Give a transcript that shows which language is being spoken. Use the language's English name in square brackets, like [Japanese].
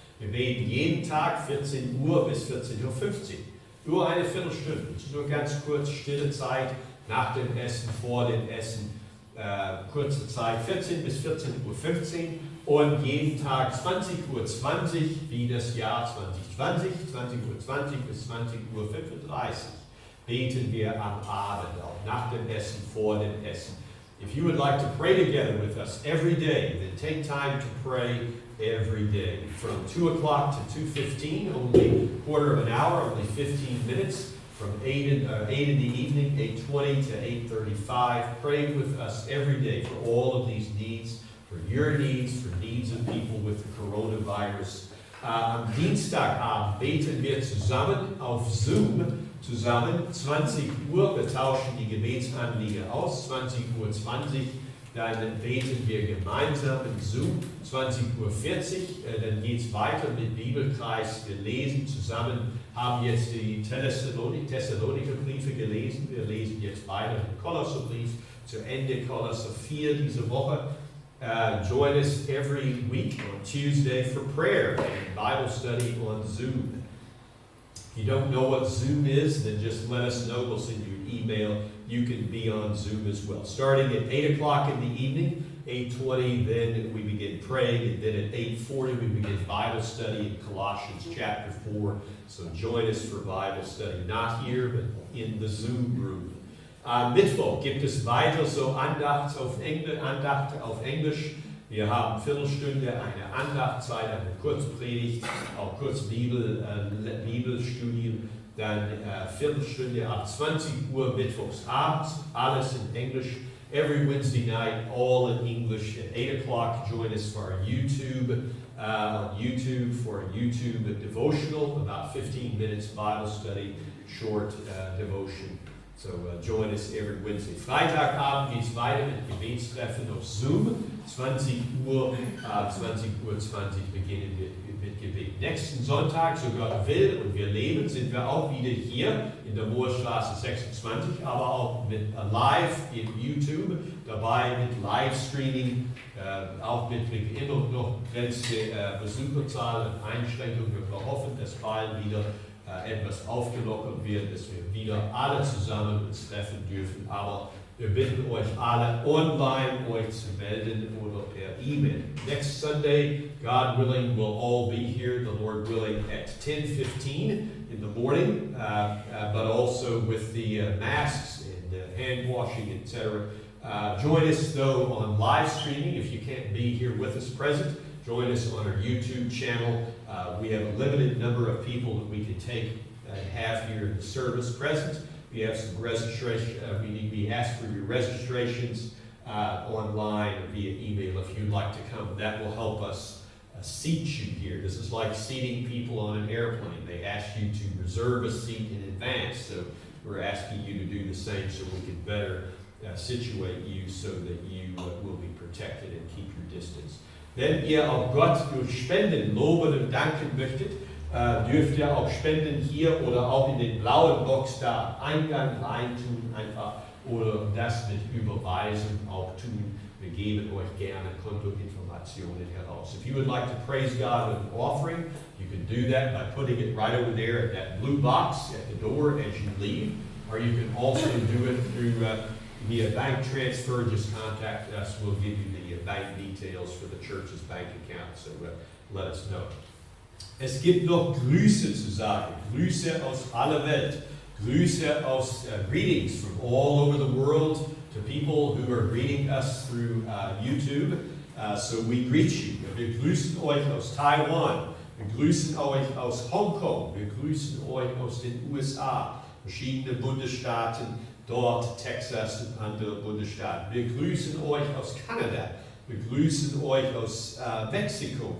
[German] Wir beten jeden Tag 14 Uhr bis 14:15 Uhr. Nur eine Viertelstunde, nur ganz kurz, stille Zeit, nach dem Essen, vor dem Essen, kurze Zeit, 14 bis 14:15 Uhr. Und jeden Tag 20:20 Uhr, wie das Jahr 2020, 20:20 Uhr bis 20:35 Uhr, beten wir am Abend, auch nach dem Essen, vor dem Essen. [English] If you would like to pray together with us every day, then take time to pray every day. From 2 o'clock to 2:15, only a quarter of an hour, only 15 minutes. From 8 in the evening, 8:20 to 8:35. Pray with us every day for all of these needs, for your needs, for needs of people with the coronavirus. [German] Am Dienstagabend beten wir zusammen auf Zoom, 20 Uhr. Wir tauschen die Gebetsanliegen aus, 20:20 Uhr. Dann beten wir gemeinsam in Zoom, 20:40 Uhr. Dann geht es weiter mit Bibelkreis. Wir lesen zusammen, haben jetzt die Thessaloniker-Briefe gelesen. Wir lesen jetzt weiter den Kolosserbrief zu Ende, Kolosser 4 diese Woche. [English] Join us every week on Tuesday for prayer and Bible study on Zoom. If you don't know what Zoom is, then just let us know. We'll send you an email. You can be on Zoom as well. Starting at 8 o'clock in the evening, 8:20, then we begin praying, and then at 8:40 we begin Bible study in Colossians chapter 4. So join us for Bible study, not here, but in the Zoom room. [German] Mittwoch gibt es weiter so Andacht auf Englisch. Wir haben Viertelstunde eine Andachtzeit, eine Kurzpredigt, auch kurz Bibelstudium, dann Viertelstunde ab 20 Uhr mittwochs abends, alles in Englisch. [English] Every Wednesday night, all in English. At 8 o'clock, join us for our YouTube devotional, about 15 minutes Bible study, short devotion. So join us every Wednesday. [German] Freitagabend geht es weiter mit Gebetstreffen auf Zoom. 20 Uhr, 20:20 beginnen wir mit Gebet. Nächsten Sonntag, so Gott will und wir leben, sind wir auch wieder hier in der Moorstraße 26, aber auch mit live in YouTube, dabei mit Livestreaming, auch mit immer noch begrenzte Besucherzahl und Einschränkungen. Wir hoffen, dass bald wieder etwas aufgelockert wird, dass wir wieder alle zusammen uns treffen dürfen. Aber wir bitten euch alle online euch zu melden oder per E-Mail. [English] Next Sunday, God willing, we'll all be here, the Lord willing, at 10:15 in the morning, but also with the masks and hand washing, etc. Join us though on live streaming if you can't be here with us present. Join us on our YouTube channel. We have a limited number of people that we can take and have here in the service present. We have some registration. We ask for your registrations online or via email if you'd like to come. That will help us seat you here. This is like seating people on an airplane. They ask you to reserve a seat in advance, so we're asking you to do the same so we can better situate you so that you will be protected and keep your distance. [German] Wenn ihr auch Gott durch Spenden loben und danken möchtet, dürft ihr auch Spenden hier oder auch in den blauen Box da Eingang reintun einfach oder das mit Überweisen auch tun. Wir geben euch gerne Kontoinformationen heraus. [English] If you would like to praise God with an offering, you can do that by putting it right over there at that blue box at the door as you leave, or you can also do it through via bank transfer. Just contact us. We'll give you the bank details for the church's bank account, so let us know. [German] Es gibt noch Grüße zu sagen. Grüße aus aller Welt. Grüße aus [English] greetings from all over the world to people who are greeting us through YouTube. So we greet you. [German] Wir grüßen euch aus Taiwan. Wir grüßen euch aus Hongkong. Wir grüßen euch aus den USA. Verschiedene Bundesstaaten, dort Texas und andere Bundesstaaten. Wir grüßen euch aus Kanada. Wir grüßen euch aus Mexiko.